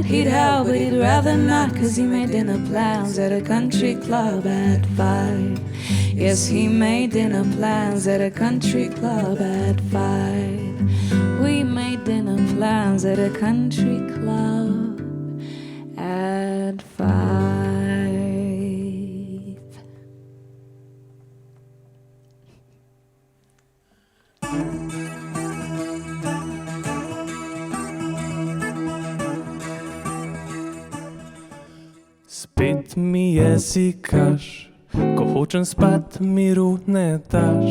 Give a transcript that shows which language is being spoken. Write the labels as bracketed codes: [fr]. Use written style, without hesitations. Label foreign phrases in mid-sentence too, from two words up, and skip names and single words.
[en] He'd help, but he'd rather not, 'cause he made dinner plans at a country club at 5. Yes, he made dinner plans at a country club at 5. We made dinner plans at a country club at 5. [sl] Spet mi jezikaš, ko hočem spat, miru ne daš.